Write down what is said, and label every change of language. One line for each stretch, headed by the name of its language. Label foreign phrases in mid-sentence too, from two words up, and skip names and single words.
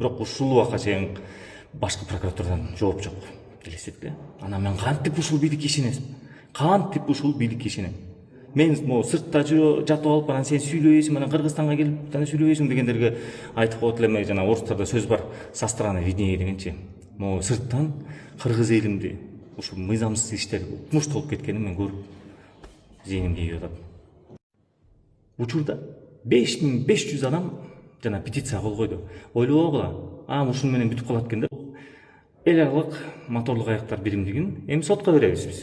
Kyrgyz: Бирок ушул убакка чейин башкы прокуратурадан жооп жок. Элестеткиле. Анан мен кантип ушул бийликке ишенесим? Кантип ушул бийликке ишенем? Мен сыртта жатып алып, анан сен сүйлөйсүң, анан Кыргызстанга келип, анан сүйлөйсүң дегендерге айтып коет элем, жана орустарда сөз бар,
Russian: со стороны виднее дегенчи.
Kyrgyz: могу сырттан кыргыз элимди ушул мыйзамсыз иштер укмуш болуп кеткенин мен көрүп зээнимге ийип атат. Учурда 5500 адам жана петиция кол койду. Ойлобогула, ушуну менен бүтүп калат экен да. Эл аралык моторлук аяктар биримдигин эми сотко беребиз биз.